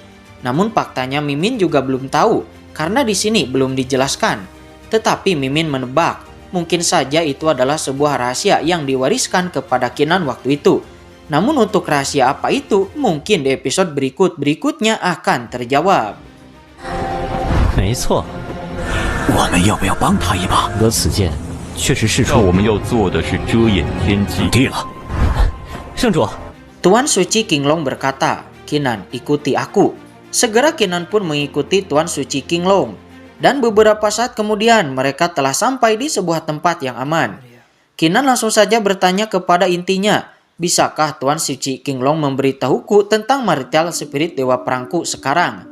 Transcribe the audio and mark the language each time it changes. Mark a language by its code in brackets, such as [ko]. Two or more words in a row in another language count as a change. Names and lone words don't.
[id] Namun faktanya Mimin juga belum tahu, karena di sini belum dijelaskan. Tetapi Mimin menebak, mungkin saja itu adalah sebuah rahasia yang diwariskan kepada Qinan waktu itu. Namun untuk rahasia apa itu, mungkin di episode berikutnya akan terjawab. [zh] 没错，我们要不要帮他一把？得此剑，确实是说我们要做的是遮掩天机。对了，圣主。 [id] Tuan Suci Qinglong berkata, Qinan, ikuti aku. Segera Qinan pun mengikuti Tuan Suci Qinglong. Dan beberapa saat kemudian mereka telah sampai di sebuah tempat yang aman. Qinan langsung saja bertanya kepada intinya, bisakah Tuan Suci Qinglong memberitahuku tentang [en] martial spirit [id] Dewa Perangku sekarang?